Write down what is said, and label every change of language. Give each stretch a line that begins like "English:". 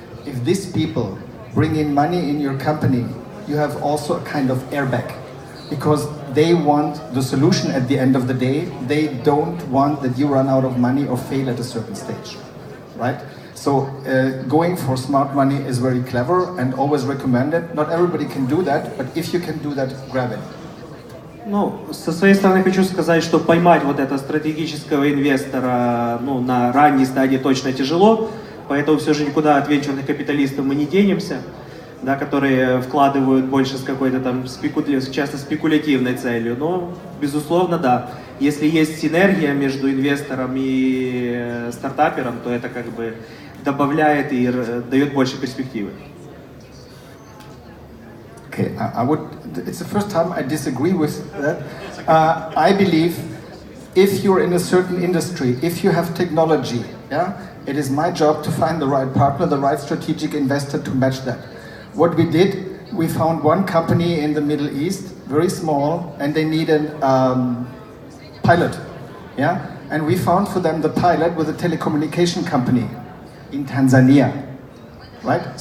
English: If these people bring in money in your company, you have also a kind of airbag, because they want the solution at the end of the day. They don't want that you run out of money or fail at a certain stage, right? So going for smart money is very clever and always recommended. Not everybody can do that, but if you can do that, grab it.
Russian: Ну, со своей стороны хочу сказать, что поймать вот этого стратегического инвестора, ну, на ранней стадии точно тяжело. Поэтому все же никуда от венчурных капиталистов мы не денемся, да, которые вкладывают больше с какой-то там часто спекулятивной целью. Но, безусловно, да, если есть синергия между инвестором и стартапером, то это как бы добавляет и дает больше перспективы.
English: Okay, it's the first time I disagree with that. I believe if you're in a certain industry, if you have technology, it is my job to find the right partner, the right strategic investor to match that. What we did, we found one company in the Middle East, very small, and they needed pilot, and we found for them the pilot with a telecommunication company in Tanzania, right?